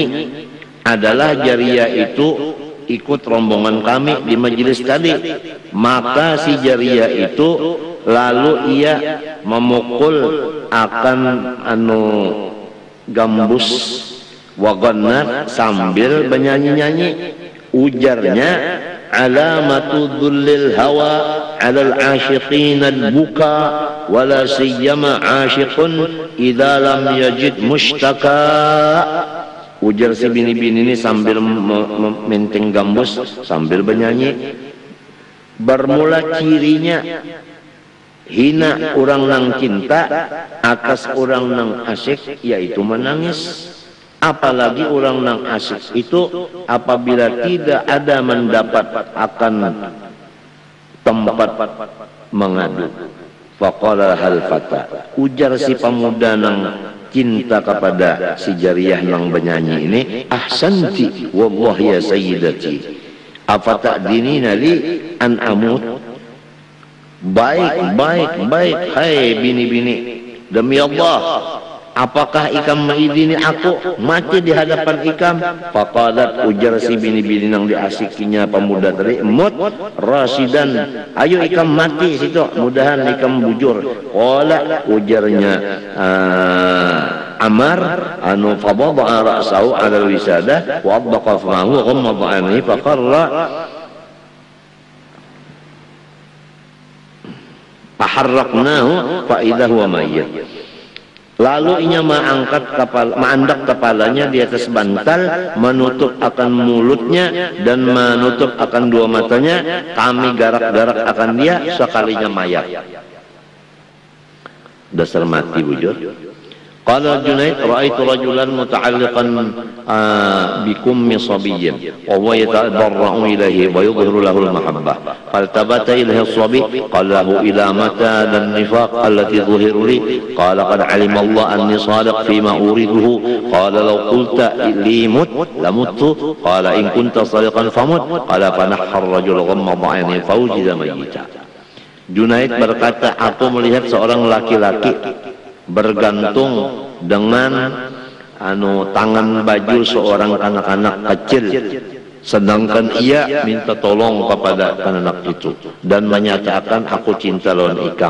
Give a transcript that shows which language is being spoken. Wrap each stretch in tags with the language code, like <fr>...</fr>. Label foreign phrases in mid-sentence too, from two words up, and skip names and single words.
<bjn>Adalah jariyah itu ikut rombongan kami di majelis tadi. Maka si jariyah itu lalu ia memukul akan gambus wagonat sambil bernyanyi-nyanyi. Ujarnya,</bjn> <ar>علامة ذل الهوى على العاشقين البكاء ولا سيما عاشق إذا لم يجد مشتكى.</ar> <bjn>Ujar si bini-bini ini sambil menteng gambus, sambil bernyanyi. Bermula cirinya hina orang nang cinta atas orang nang asyik, yaitu menangis. Apalagi orang nang asyik itu apabila tidak ada mendapat akan tempat mengadu.</bjn> <ar>فقال الفتى,</ar> <bjn>ujar si pemuda nang cinta kepada si jariyah nang bernyanyi ini,</bjn> <ar>أحسنت والله يا سيدتي أفتأذنين لي أن أموت.</ar> <bjn>Baik, hai bini-bini, demi Allah, apakah ikam mengizini aku mati di hadapan ikam? Faqalat, ujar si bini-bini yang diasikinya pemuda tadi,</bjn> <ar>مت راشدا,</ar> <bjn>ayo ikam mati situ, mudahan ikam bujur.</bjn> <ar>Qala,</ar> <bjn>ujarnya Amar anu</bjn> <ar>فوضع رأسه على الوسادة وأطبق فاه وغمض عينيه فحركناه فإذا هو ميت.</ar> <bjn>Lalu inya mengangkat kepalanya di atas bantal, menutup akan mulutnya dan menutup akan dua matanya. Kami garak-garak akan dia sekalinya mayat. Dasar mati bujur.</bjn> <ar>قال جنيد رأيت رجلا متعلقا بكم صبي وهو يتضرع إليه ويظهر له المحبة. فالتفت إليه الصبي قال له إلى متى ذا النفاق التي تظهر لي. قال قد علم الله أني صادق فيما أريده. قال لو قلت لي مت لمت. قال إن كنت صادقا فمت قال فتنحى الرجل غمض عينيه فوجد ميتا.</ar> <bjn>Junaid berkata, aku melihat seorang laki-laki bergantung dengan tangan baju seorang anak-anak kecil, sedangkan ia minta tolong kepada anak itu dan menyatakan aku cinta lawan ikam.</bjn>